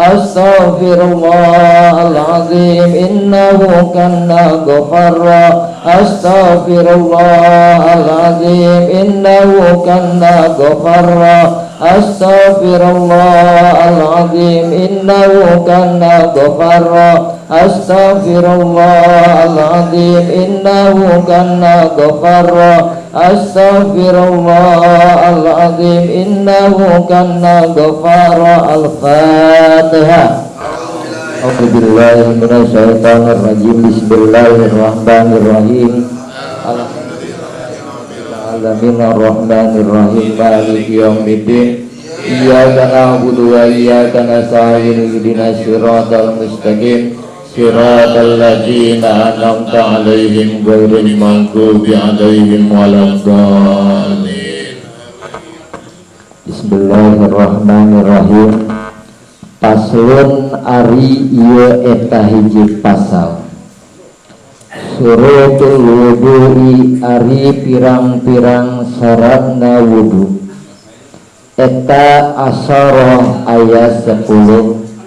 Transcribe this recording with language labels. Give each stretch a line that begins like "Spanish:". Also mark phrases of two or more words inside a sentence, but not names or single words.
Arabic: أستغفر الله العظيم إنه كان غفارا، أستغفر الله العظيم إنه كان غفارا، أستغفر الله العظيم إنه كان غفارا، أستغفر الله العظيم إنه كان غفارا، أستغفر الله العظيم إنه كان غفارا. Al-Fatihah. أعوذ بالله من الشيطان الرجيم. بسم الله الرحمن الرحيم. الحمد لله رب العالمين الرحمن الرحيم مالك يوم الدين. إياك نعبد وإياك نستعين اهدنا الصراط المستقيم صراط الذين أنعمت عليهم غير المغضوب عليهم ولا الضالين. بسم الله الرحمن الرحيم.
Sundanese: Paslon ari ieu eta hiji pasal.
Arabic: شروط الوضوء
Sundanese: ari pirang-pirang syaratna wudu. Eta asara ayat 10.